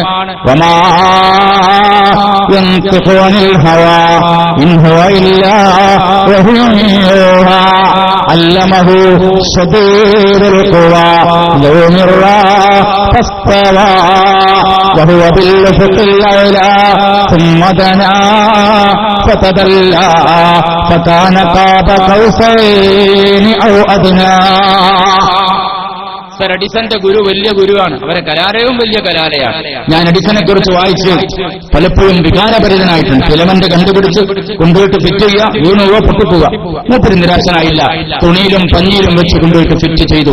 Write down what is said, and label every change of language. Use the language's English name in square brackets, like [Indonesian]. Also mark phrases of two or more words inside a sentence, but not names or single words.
[Arabic] وما ينطق عن الهوى إن هو إلا وحي يوحى علمه شديد القوى ذو مرة فاستوى وهو بالأفق الأعلى ثم دنا فتدلى فكان قاب قوسين أو أدنى. [Malayalam] സർ എഡിസന്റെ ഗുരു വലിയ ഗുരുവാണ്, അവരെ കലാലയവും വലിയ കലാലയാണ്. ഞാൻ എഡിസനെ കുറിച്ച് വായിച്ച് പലപ്പോഴും വികാരഭരിതനായിട്ടുണ്ട്. ഫിലമെന്റ് കണ്ടുപിടിച്ച് കൊണ്ടുപോയിട്ട് ഫിറ്റ് ചെയ്യുക, വീണുവോ പൊട്ടിപ്പോവുക. മൂപ്പര് നിരാശനായില്ല, തുണിയിലും പഞ്ഞിയിലും വെച്ച് കൊണ്ടുപോയിട്ട് ഫിറ്റ് ചെയ്തു.